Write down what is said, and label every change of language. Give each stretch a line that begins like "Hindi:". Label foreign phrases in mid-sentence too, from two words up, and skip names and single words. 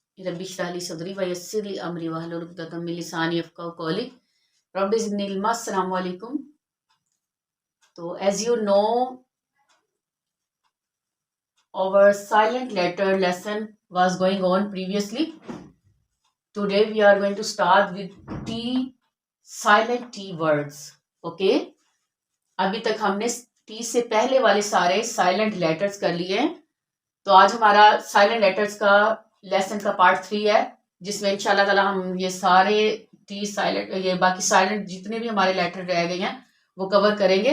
Arabic: رب اشرح لي صدري ويسر لي أمري واحلل عقدة من لساني يفقهوا قولي رب زدني علما. السلام عليكم.
English: तो as you know our silent letter lesson was going on previously. Today we are going to start with T, silent T words.
Hindi: Okay, अभी तक हमने T से पहले वाले सारे
English: silent letters
Hindi: कर लिए हैं। तो आज हमारा
English: silent letters
Hindi: का लेसन का पार्ट 3 है, जिसमें
Arabic: إن شاء الله تعالى
Hindi: हम ये सारे
English: T silent,
Hindi: ये बाकी साइलेंट जितने भी हमारे लेटर रह गए हैं वो कवर करेंगे।